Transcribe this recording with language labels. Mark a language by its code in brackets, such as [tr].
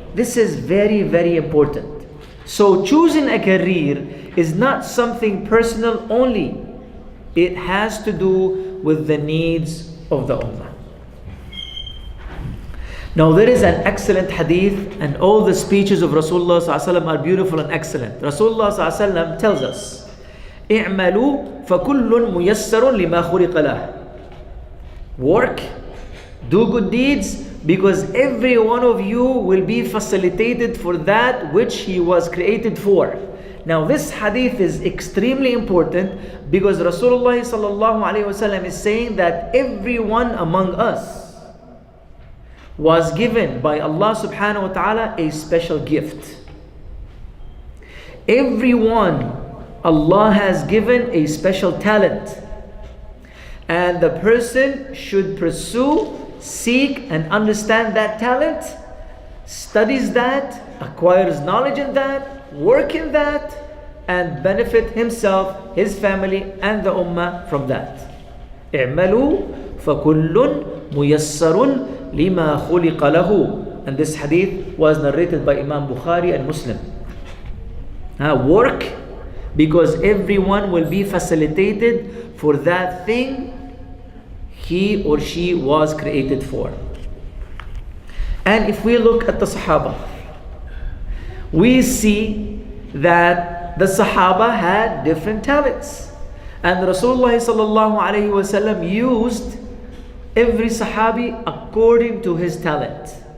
[en] This is very, very important. So choosing a career is not something personal only. It has to do with the needs of the ummah. Now there is an excellent hadith, and all the speeches of Rasulullah ﷺ are beautiful and excellent. Rasulullah ﷺ tells us, [ar] اعملوا فكل ميسر لما خلق له. [en] Work, do good deeds, because every one of you will be facilitated for that which he was created for. Now this hadith is extremely important because Rasulullah sallallahu alaihi wasallam is saying that everyone among us was given by Allah subhanahu wa ta'ala a special gift. Everyone Allah has given a special talent, and the person should pursue, seek and understand that talent, studies that, acquires knowledge in that, work in that, and benefit himself, his family and the ummah from that. [ar] اعملوا فكل ميسر لما خلق له. [en] And this hadith was narrated by Imam Bukhari and Muslim. Work, because everyone will be facilitated for that thing he or she was created for. And if we look at the Sahaba, we see that the Sahaba had different talents, and Rasulullah sallallahu alaihi wasallam used every Sahabi according to his talent.